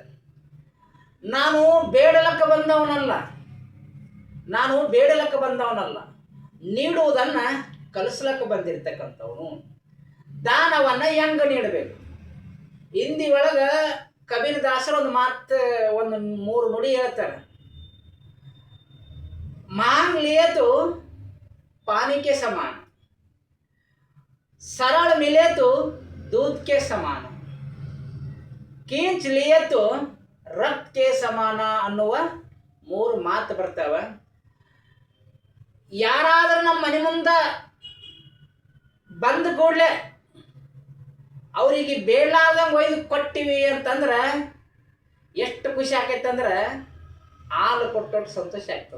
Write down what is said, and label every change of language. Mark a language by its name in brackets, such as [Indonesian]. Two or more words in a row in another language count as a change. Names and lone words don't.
[Kannada] ನಾನು ಬೇಡಲಕ್ಕೆ ಬಂದವನಲ್ಲ, ನೀಡುವುದನ್ನು ಕಲಿಸ್ಲಕ್ಕೆ ಬಂದಿರ್ತಕ್ಕಂಥವನು. ದಾನವನ್ನು ಹೆಂಗೆ ನೀಡಬೇಕು? ಹಿಂದಿ ಒಳಗೆ ಕಬೀರ್ ದಾಸರು ಒಂದು 3 ನುಡಿ ಹೇಳ್ತಾರೆ. [Hindi] मांग लिये तो पानी के समान, सरल मिले तो दूध के समान, खींच लिए तो रक्त के समान [Kannada] ಅನ್ನುವ 3 ಮಾತು ಬರ್ತಾವೆ. ಯಾರಾದರೂ ನಮ್ಮ ಮನೆ ಮುಂದೆ ಬಂದ ಕೂಡಲೇ ಅವರಿಗೆ ಬೇಡಾದಂಗೆ ಒಯ್ದು ಕೊಟ್ಟಿವಿ ಅಂತಂದ್ರೆ ಎಷ್ಟು ಖುಷಿ ಆಕೈತಂದ್ರೆ, ಹಾಲು ಕೊಟ್ಟೊಟ್ಟು ಸಂತೋಷ ಆಗ್ತದೆ.